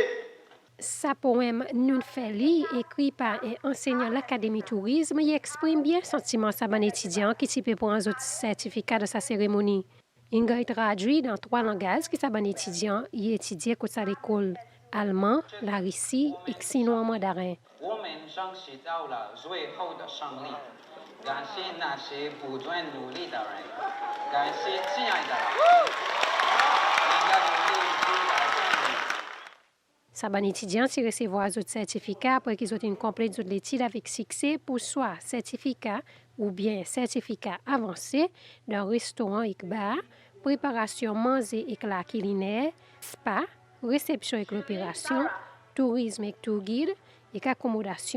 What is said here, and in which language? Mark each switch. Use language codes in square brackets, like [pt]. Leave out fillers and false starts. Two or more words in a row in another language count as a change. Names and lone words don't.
[fr] Sa poème Nous fait lire, écrit par un enseignant de l'Académie Tourisme, il exprime bien le sentiment de sa bonne étudiant qui type pour un autre certificat de sa cérémonie. Il est traduit dans 3 langages qui sa bonne étudiant y étudie à l'école. Allemand, la Russie et sinon en mandarin. [zh] 感谢那些不断努力的人，感谢亲爱的人，你的努力值得赞美。 [fr] Sa bonne étudiante qui recevoir un certificat après qu'ils ont une complète l'étude avec succès pour soit certificat ou bien certificat avancé dans restaurant et bar, préparation manger et la culinaire, spa, réception avec l'opération, tourisme et [en] tour guide [fr] et accommodation.